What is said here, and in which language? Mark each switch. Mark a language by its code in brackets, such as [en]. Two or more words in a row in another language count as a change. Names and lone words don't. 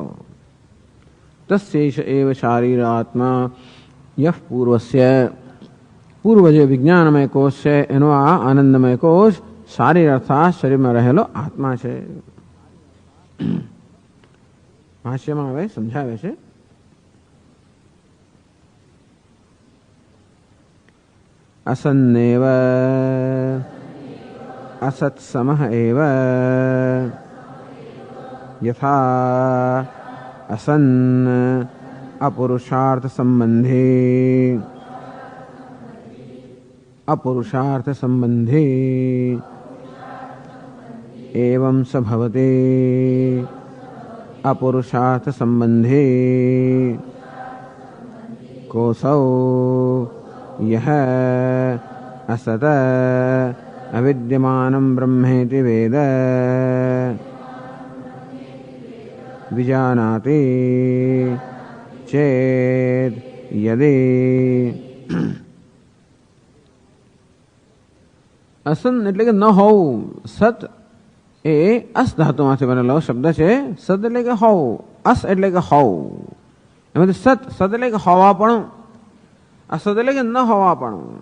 [sa] तस्यैष एव शारीर आत्मा यह पूर्वस्य, [gu] પૂર્વ જે વિજ્ઞાનમય કોષ છે એનો આ આનંદમય કોષ શારીર અર્થાત શરીરમાં રહેલો આત્મા છે. ભાષ્યમાં હવે સમજાવે છે. [sa] અસન્નેવ असत्समः एव यथा असन् अपुरुषार्थ संबंधी एवं स भवति अपुरुषार्थ संबंधी कोसौ यह असत अविद्यमानं ब्रह्मेति वेद विजानाति चेत् यदि [gu] અસન એટલે કે ન હોવું. સત એ અસ ધાતુમાંથી બનેલો શબ્દ છે. સદ એટલે કે હોવું, અસ એટલે કે હોવું. એમાંથી સત, સદ એટલે કે હોવાપણું, અસત એટલે કે ન હોવાપણું.